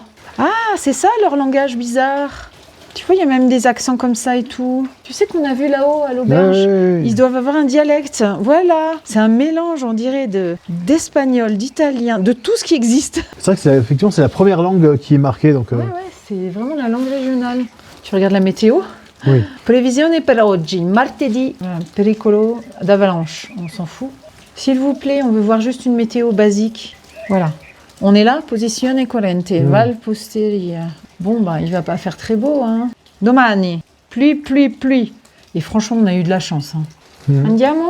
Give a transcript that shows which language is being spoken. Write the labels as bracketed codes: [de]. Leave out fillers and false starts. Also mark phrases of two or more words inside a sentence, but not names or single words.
[fr] Ah, c'est ça leur langage bizarre. Tu vois, il y a même des accents comme ça et tout. Tu sais qu'on a vu là-haut à l'auberge, ils doivent avoir un dialecte. Voilà, c'est un mélange, on dirait, d'espagnol, d'italien, de tout ce qui existe. C'est vrai que effectivement c'est la première langue qui est marquée. Donc, Ouais, c'est vraiment la langue régionale. Tu regardes la météo? Oui. [it] Previsione per oggi, martedì, pericolo d'avalanche, [fr] on s'en fout. S'il vous plaît, on veut voir juste une météo basique. Voilà. On est là, [it] posizione corrente, Val Pusteria. [fr] Bon, bah, il va pas faire très beau, hein. Domani, pluie. Et franchement, on a eu de la chance, hein. [it] Andiamo?